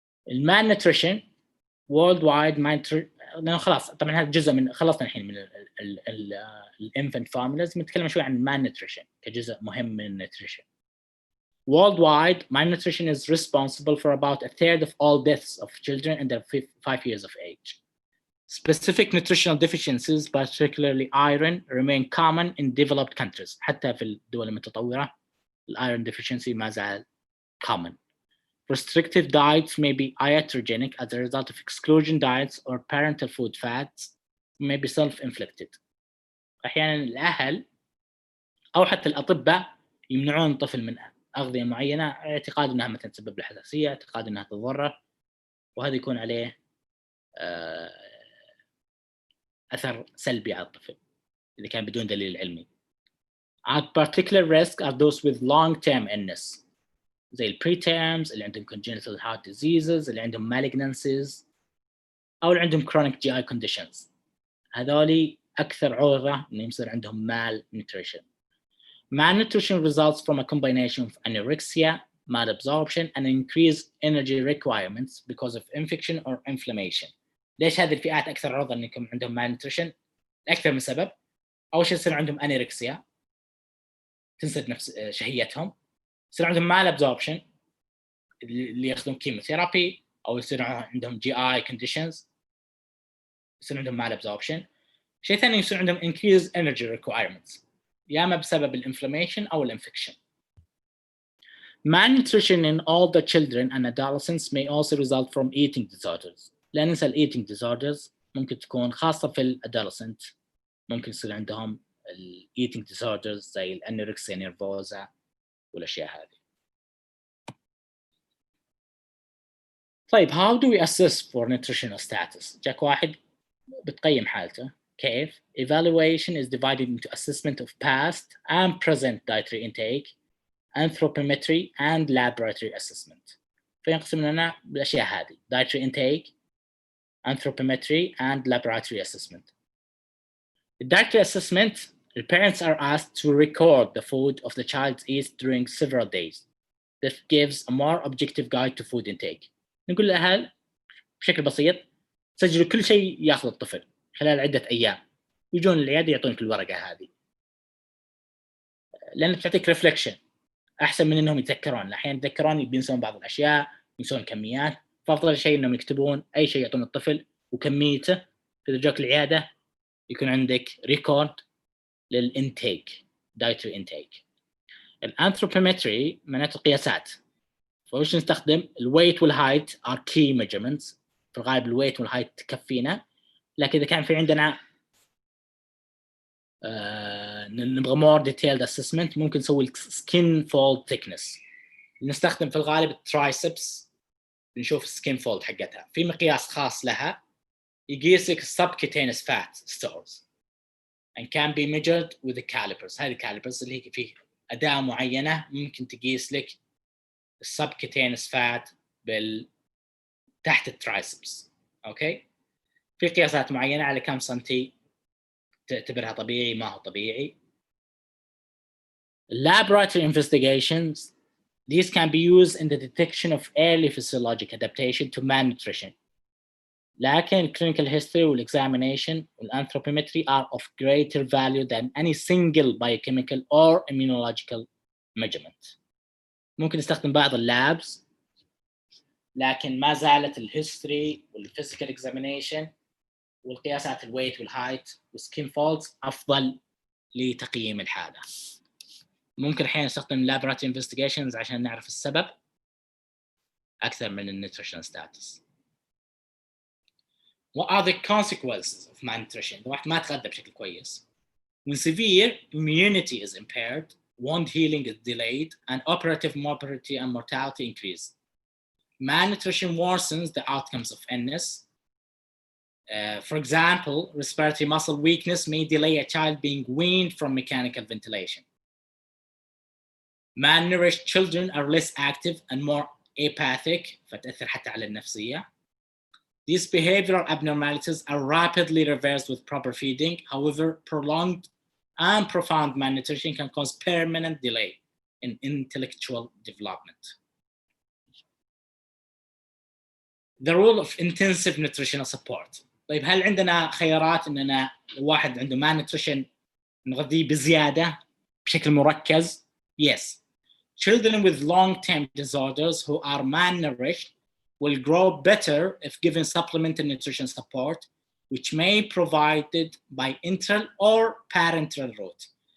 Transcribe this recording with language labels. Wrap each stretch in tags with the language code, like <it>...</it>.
<en>Malnutrition worldwide</en> <ar>لأنه خلاص طبعا هذا جزء من خلصنا الحين من الانفنت فورمولاز, نتكلم شوي عن malnutrition كجزء مهم من nutrition.</ar> <en>Worldwide, malnutrition is responsible for about a third of all deaths of children under 5 years of age. Specific nutritional deficiencies, particularly iron, remain common in developed countries.</en> <ar>حتى في الدول المتطورة iron deficiency ما زال common.</ar> <en>Restrictive diets may be iatrogenic as a result of exclusion diets or parental food fads, may be self-inflicted.</en> <ar>أحياناً الأهل أو حتى الأطباء يمنعون الطفل من أغذية معينة اعتقاد أنها مثلا تسبب له حساسية, اعتقاد أنها تضره, وهذا يكون عليه أثر سلبي على الطفل إذا كان بدون دليل علمي.</ar> <en>At particular risk are those with long-term illness,</en> <ar>زي البريتيرمز اللي عندهم</ar> <en>congenital heart diseases, اللي عندهم malignancies,</en> <ar>أو اللي عندهم</ar> <en>chronic GI conditions.</en> <ar>هذولي أكثر عرضة إنه يصير عندهم malnutrition.</ar> <en>Malnutrition results from a combination of anorexia, malabsorption, and increased energy requirements because of infection or inflammation.</en> <ar>ليش هذه الفئات أكثر عرضة إن يكون عندهم malnutrition؟ أكثر من سبب. أول شيء يصير عندهم anorexia, تنسد نفس شهيتهم. يصير عندهم malabsorption اللي ياخذون كيموثيرابي, أو يصير عندهم GI conditions, يصير عندهم malabsorption. شيء ثاني يصير عندهم increased energy requirements, يا إما بسبب الانفلاميشن أو الانفكشن.</ar> <en>Malnutrition in all the children and adolescents may also result from eating disorders.</en> <ar>لا ننسى ال eating disorders ممكن تكون خاصة في الادolescent, ممكن يصير عندهم ال eating disorders زي الانوركسيا نيرفوزا والأشياء هذه.</ar> <en>طيب, how do we assess for nutritional status?</en> <ar>جاك واحد بتقيم حالته. كيف؟</ar> <en>Evaluation is divided into assessment of past and present dietary intake, anthropometry and laboratory assessment. فينقسم لنا بالأشياء هذه: dietary intake, anthropometry and laboratory assessment. The dietary assessment, the parents are asked to record the food of the child eats during several days. This gives a more objective guide to food intake.</en> <ar>نقول للأهل بشكل بسيط سجلوا كل شيء يأخذ الطفل خلال عدة أيام, ويجون العيادة يعطونك الورقة هذه. لأن بتعطيك ريفلكشن أحسن من إنهم يتذكرون. أحيانا يتذكرون بينسون بعض الأشياء، ينسون كميات، فأفضل شيء إنهم يكتبون أي شيء يعطون الطفل وكميته. إذا جاك العيادة يكون عندك ريكورد للإنتيك، dietary intake. الأنثروبومتري معناته القياسات. فوش نستخدم؟ الويت والهايت</ar> <en>are key measurements.</en> <ar>في الغالب الويت والهايت تكفينا، لكن إذا كان في عندنا نبغى</ar> <en>more detailed assessment</en> <ar>ممكن نسوي skin fold thickness. نستخدم في الغالب الترايسبس، نشوف السكين فولد حقتها. في مقياس خاص لها يقيس لك</ar> <en>subcutaneous fat stores and can be measured with the calipers.</en> <ar>هذه calipers اللي هي فيه أداة معينة ممكن تقيس لك subcutaneous fat تحت الترايسبس. أوكي، في قياسات معينة على كم سنتي تعتبرها طبيعي ما هو طبيعي.</ar> <en>Laboratory investigations, these can be used in the detection of early physiologic adaptation to malnutrition. لكن clinical history والexamination والanthropometry are of greater value than any single biochemical or immunological measurement.</en> <ar>ممكن نستخدم بعض اللابس، لكن ما زالت الهيستوري والفيزيكال examination والقياسات الويت والهايت والسكين فولدز أفضل لتقييم الحالة. ممكن أحيانا نستخدم laboratory investigations عشان نعرف السبب أكثر من النيوتريشن ستاتس.</ar> <en>What are the consequences of malnutrition؟</en> <ar>إذا واحد ما تغذى بشكل كويس.</ar> <en>When severe immunity is impaired, wound healing is delayed, and operative morbidity and mortality increase. Malnutrition worsens the outcomes of illness. For example, respiratory muscle weakness may delay a child being weaned from mechanical ventilation. Malnourished children are less active and more apathic،</en> <ar>فتأثر حتى على النفسية.</ar> <en>These behavioral abnormalities are rapidly reversed with proper feeding. However, prolonged and profound malnutrition can cause permanent delay in intellectual development. The role of intensive nutritional support.</en> <ar>طيب هل عندنا خيارات إننا واحد عنده malnutrition نغذيه بزيادة بشكل مركز؟ Yes.</ar> <en>Children with long-term disorders who are malnourished will grow better if given supplemental nutrition support, which may be provided by enteral or parenteral route.</en>